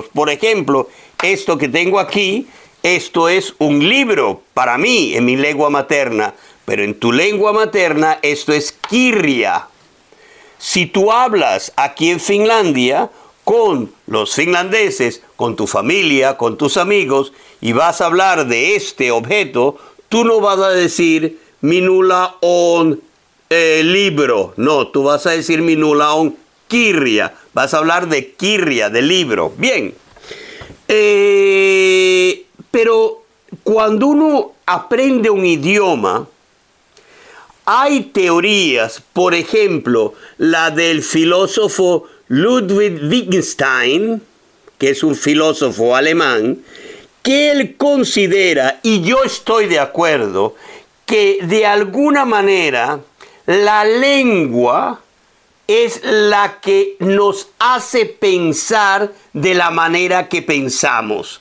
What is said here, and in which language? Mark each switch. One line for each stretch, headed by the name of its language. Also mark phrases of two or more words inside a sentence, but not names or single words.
Spanish: Por ejemplo, esto que tengo aquí, esto es un libro para mí, en mi lengua materna, pero en tu lengua materna esto es kirja. Si tú hablas aquí en Finlandia con los finlandeses, con tu familia, con tus amigos, y vas a hablar de este objeto, tú no vas a decir
Finnish: minulla on libro.
Spanish: No, tú vas a decir
Finnish: minulla on kirja.
Spanish: Vas a hablar de kirja, de libro. Bien. Pero cuando uno aprende un idioma, hay teorías, por ejemplo, la del filósofo Ludwig Wittgenstein, que es un filósofo alemán, que él considera, y yo estoy de acuerdo, que de alguna manera la lengua es la que nos hace pensar de la manera que pensamos.